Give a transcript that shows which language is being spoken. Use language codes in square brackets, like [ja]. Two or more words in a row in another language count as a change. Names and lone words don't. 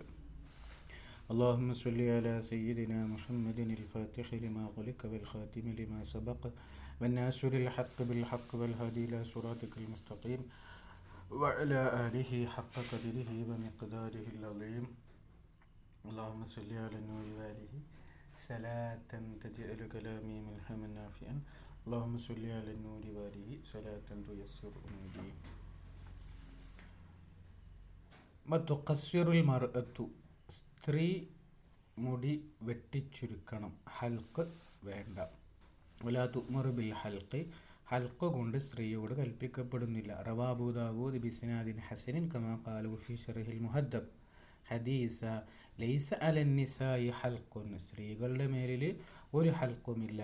[ar] اللهم صل على سيدنا محمد الفاتح لما خلق والخاتم لما سبق والناصر الحق بالحق والهادي إلى صراطك المستقيم وعلى آله حق قدره ومقداره العظيم. اللهم صل على النور وآله صلاة تجعل كلامي ملهما نافعا. اللهم صل على النور وآله صلاة تيسر أموري. وتقصر المرأة, [ml] സ്ത്രീ മുടി വെട്ടിച്ചുരുക്കണം, ഹൽക്ക് വേണ്ട. [ar] ولا تؤمر بالحلق, [ml] ഹൽക്ക് കൊണ്ട് സ്ത്രീയോട് കൽപ്പിക്കപ്പെടുന്നില്ല. [ar] روى أبو داود بإسناد حسن كما قالوا في شرح المهذب حديث ليس على النساء حلق, [ml] സ്ത്രീകളുടെ മേലിൽ ഒരു ഹൽക്കുമില്ല.